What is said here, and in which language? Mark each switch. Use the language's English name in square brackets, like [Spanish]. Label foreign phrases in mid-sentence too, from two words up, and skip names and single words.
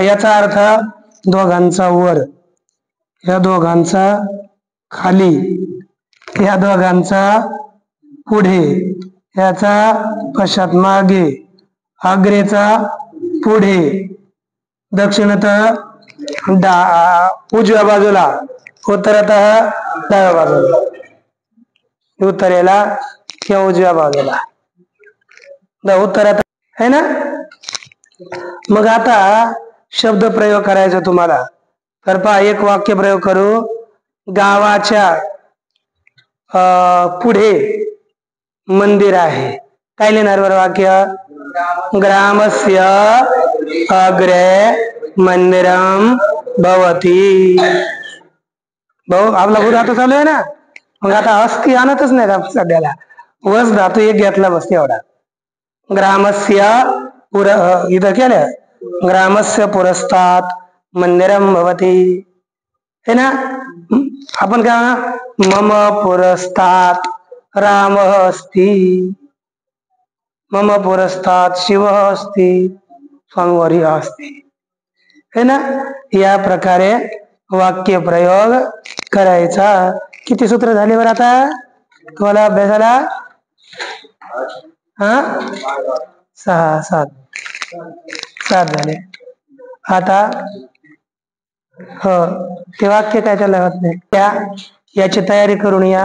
[Marathi] याचा अर्थ दोघांचा वर, या दोघांचा खाली, या दोघांचा पुढे, याचा पश्चात मागे, अग्रेचा पुढे, दक्षिणत उजव्या बाजूला, उत्तरत डाव्या बाजूला, उत्तरेला किंवा उजव्या बाजूला, उत्तरात आहे ना. मग आता शब्द प्रयोग करायचा तुम्हाला, तर पहा एक वाक्य प्रयोग करू. गावाच्या पुढे मंदिर आहे. काय लिहिणार बरं वाक्य, [Sanskrit] ग्रामस्य अग्रे मंदिरम भवती. [Marathi] भाऊ आपला भू धातू चालू आहे ना, मग आता अस्ति आणतच नाही सध्याला, वस धातू एक घेतला बस एवढा. ग्रामस्य इथं केलं, [Sanskrit] ग्रामस्य पुरस्तात मंदिरम भवती, [Hindi] है ना. [Marathi] आपण काय म्हणा, [Sanskrit] मम पुरस्तात राम अस्ति, मम पुरस्तात शिव अस्ति, स्वामीवारी अस्ति, [Hindi] है ना. [Marathi] या प्रकारे वाक्य प्रयोग करायचा. किती सूत्र झाले बरं आता तुम्हाला अभ्यासाला? 6 7 झाले. आता हो, ते वाक्य काय त्याला होत नाही, याची तयारी करून या.